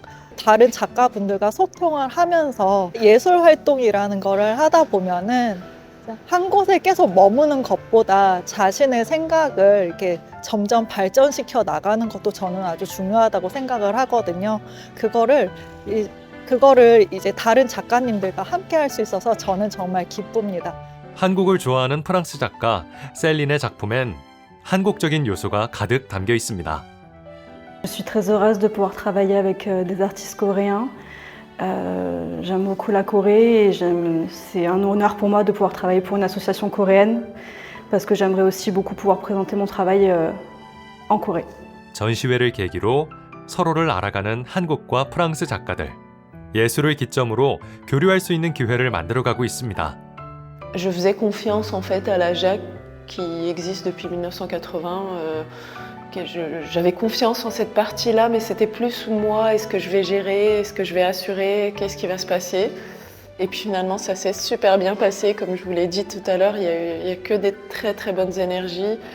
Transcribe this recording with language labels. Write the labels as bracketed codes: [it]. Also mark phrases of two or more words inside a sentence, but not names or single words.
[ko] 다른 작가분들과 소통을 하면서 예술 활동이라는 거를 하다 보면은 한 곳에 계속 머무는 것보다 자신의 생각을 이렇게 점점 발전시켜 나가는 것도 저는 아주 중요하다고 생각을 하거든요. 그거를 이제 다른 작가님들과 함께 할 수 있어서 저는 정말 기쁩니다. 한국을 좋아하는 프랑스 작가 셀린의 작품엔 한국적인 요소가 가득 담겨 있습니다. [fr] Je suis très heureuse de pouvoir travailler avec des artistes coréens. J'aime beaucoup la Corée et c'est un honneur pour moi de pouvoir travailler pour une association coréenne parce que j'aimerais aussi beaucoup pouvoir présenter mon travail en Corée. [ko] 전시회를 계기로 서로를 알아가는 한국과 프랑스 작가들. 예술을 기점으로 교류할 수 있는 기회를 만들어가고 있습니다. [fr] Je faisais confiance en fait à la JAC qui existe depuis 1980. J'avais confiance en cette partie-là, mais c'était plus moi, est-ce que je vais gérer, est-ce que je vais assurer, qu'est-ce qui va se passer. Et puis finalement, ça s'est super bien passé, comme je vous l'ai dit tout à l'heure, il y a que des très très bonnes énergies.